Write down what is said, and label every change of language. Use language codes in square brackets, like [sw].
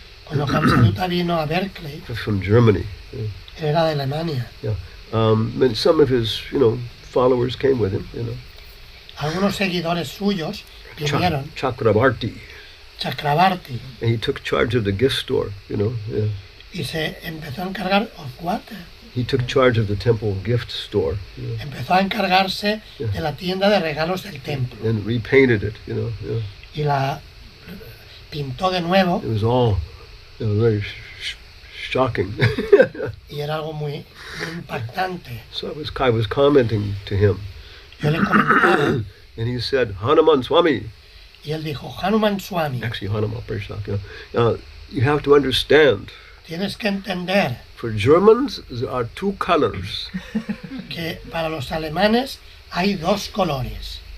[es] Cuando Hamsaduta vino a Berkeley, [en] from Germany, [es] él era de Alemania. [en] and some of his, followers came with him. [es] Algunos seguidores suyos vinieron, Chakrabarti, Chakrabarti, [en] and he took charge of the gift store. [es] y se empezó a encargar [en] of what? He took charge of the temple gift store. [es] Empezó a encargarse de la tienda de regalos del templo [en] And repainted it. [es] y la pintó de nuevo, [en] It was all very shocking. [es] y era algo muy impactante. [en] So I was commenting to him, [es] Yo le comentaba [en] and he said, Hanuman Swami, [es] y él dijo, Hanuman Swami, [en] actually Hanuman Parishak, you have to understand, [es] tienes que entender [en] for Germans there are two colors, [es] que para los alemanes hay dos colores,